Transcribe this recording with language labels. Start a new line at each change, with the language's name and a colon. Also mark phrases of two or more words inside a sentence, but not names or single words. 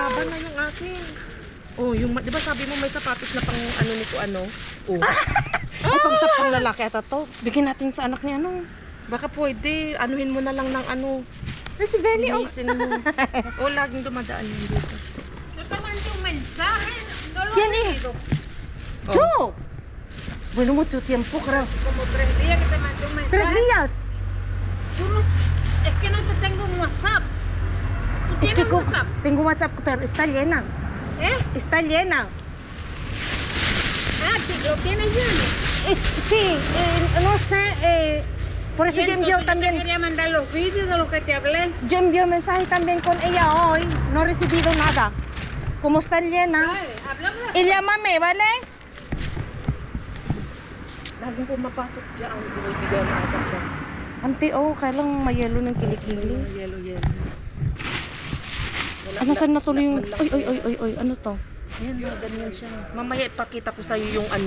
Filipino: Mahaba na yung akin. Oh, yung, di ba sabi mo may sapatos na pang ano nito ano? Oh. Ay, pangsap pang lalaki ata to. Bigyan natin sa anak niya, ano. Baka pwede, anuhin mo na lang ng ano. Ay, si Benny, oh. Linisin mo. O, laging dumadaan yun dito.
Spanish: ¿Quién es? Yo. Bueno, mucho tiempo, creo. Como 3 días que te mandé un mensaje. 3 días. Tú no, es que no te tengo un WhatsApp. ¿Tú Es tienes que WhatsApp? tengo WhatsApp, pero está llena. ¿Eh? Está llena. Ah, sí, lo tienes lleno. Sí, no sé. Por eso Y yo envío entonces también. Yo te quería mandar los vídeos de lo que te hablé. Yo envío mensaje también con ella hoy. No he recibido nada. Como está llena. Vale, hablamos. Y llámame, ¿vale?
Filipino: Laging pumapasok dyan. Binibigyan na ata siya. Ante, oh, kailang mayelo ng kilikili. Yellow. Ano, saan na tuloy yung... Oy, ano to? Ayan na, ganyan siya. Mamaya ipakita ko sa'yo yung ano.